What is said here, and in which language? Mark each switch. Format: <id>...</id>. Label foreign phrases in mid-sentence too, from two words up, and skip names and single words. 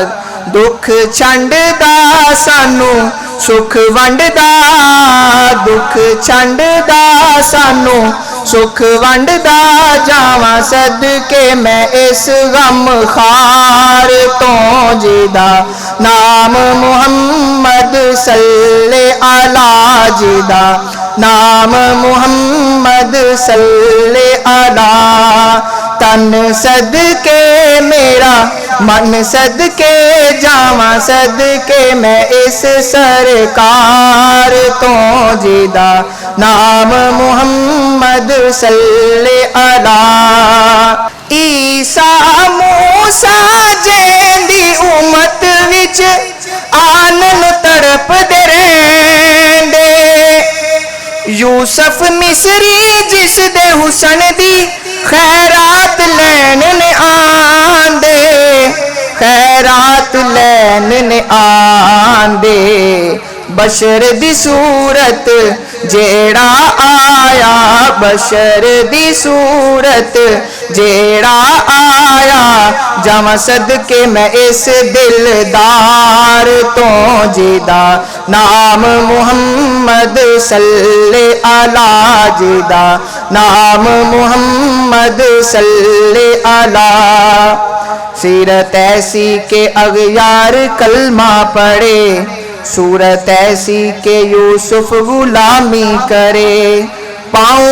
<pa>دکھ چھنڈدا سانوں سکھ ونڈدا. دکھ چھنڈدا سانوں سکھ ونڈدا جاواں صدقے میں اس غم خوار توں جیدا. نام محمد</pa> <ar>صل على</ar> <pa>جیدا. نام محمد</pa> <ar>صل على.</ar> <pa>تن صدقے میرا من صدقے جاواں صدقے میں اس سرکار توں جیدا. نام محمد</pa> <ar>صل على.</ar> <pa>عیسیٰ موسیٰ جیندی امت وچ آون تڑپدے رہندے. یوسف مصری جس دے حسن دی خیرات لین نے آندے. خیرات لین نے آندے. بشر دی صورت جیہڑا آیا. بشر دی صورت جیہڑا آیا. آیا جاواں صدقے میں اس دلدار تو جیدا نام محمد</pa> <ar>صلی علی</ar> <pa>جیدا نام محمد</pa> <ar>صلی علی</ar> <ur>سیرت ایسی کہ اغیار کلمہ پڑھے صورت ایسی کہ یوسف غلامی کرے پاؤں</ur>